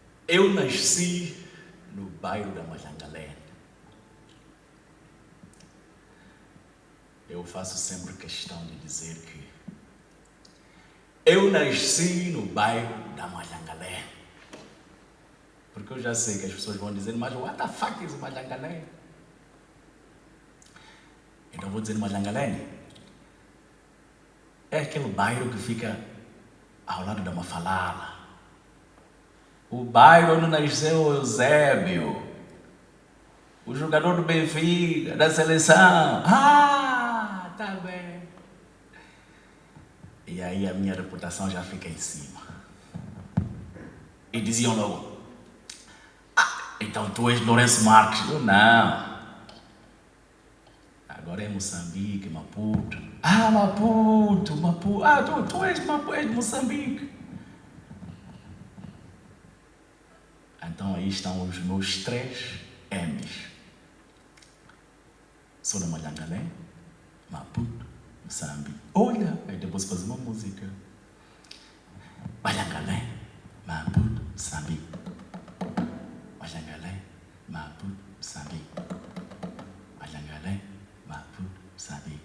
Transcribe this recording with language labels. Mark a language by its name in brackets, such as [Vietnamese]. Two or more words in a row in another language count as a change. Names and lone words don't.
[Portuguese] Eu nasci no bairro da Malhangalé. Eu faço sempre questão de dizer que eu nasci no bairro da Malhangalé. Porque eu já sei que as pessoas vão dizer, mas [English] what the fuck is [Portuguese] Malhangalé? Então vou dizer Malhangalé. É aquele bairro que fica ao lado da Mafalala. O bairro onde nasceu o Eusébio, o jogador do Benfica, da seleção. Ah, tá bem. E aí a minha reputação já fica em cima. E diziam logo, então tu és Lourenço Marques. Eu não. Agora é Moçambique, Maputo. Ah, Maputo. Ah, tu és de Moçambique. Então aí estão os meus 3 M's. Sou da Malhangalé, Maputo, Moçambique. Olha, aí depois fazer uma música. Malhangalé, Maputo, Moçambique. Malhangalé, Maputo, Moçambique. Malhangalé, Maputo, Moçambique.